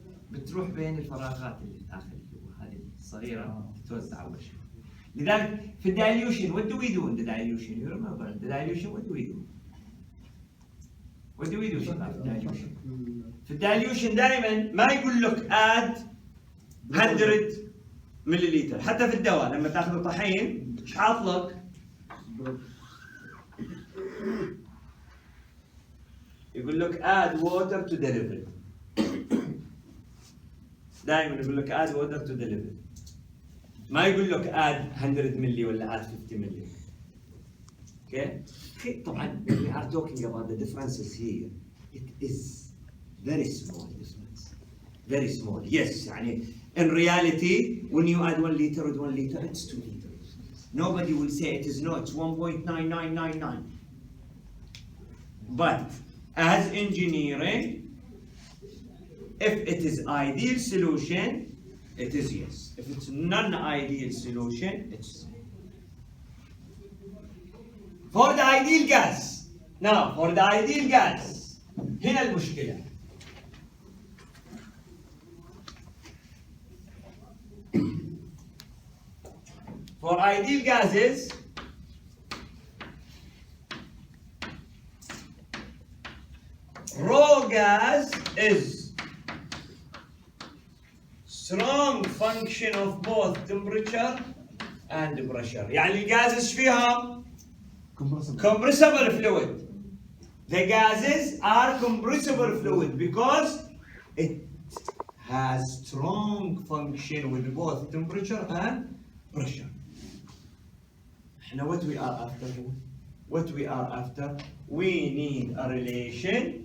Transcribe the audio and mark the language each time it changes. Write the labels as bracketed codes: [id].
[ar] بتروح بين الفراغات اللي داخل جوا هذه الصغيرة تتوزع أول شيء. لذلك في الدايليوشن [en] what do we do in the dilution? You remember the dilution what do we do? What do we do [ar] شباب في الدايليوشن؟ في الدايليوشن دائما ما يقول لك add 100 ملليلتر، حتى في الدواء لما تاخذ طحين ايش حاط لك؟ يقول لك [en] add water to the liquid. [ar] دائما يقول لك [en] add water to the liquid. [ar] ما يقول لك add 100 ملي ولا add 50 ملي. [en] Okay? طبعا we are talking about the differences here. It is very small difference. Very small. Yes, يعني in reality when you add 1 liter with 1 liter it's 2 liters. Nobody will say it is no, it's 1.9999. But as engineering, if it is ideal solution, it is yes. If it's non-ideal solution, it's no. For the ideal gas. Now, for the ideal gas, [ar] هنا المشكلة. [en] For ideal gases, raw gas is strong function of both temperature and pressure. [ar] يعني الجاز ايش فيها؟ [en] compressible fluid. The gases are compressible fluid because it has strong function with both temperature and pressure. Now what we are after? What we are after? We need a relation.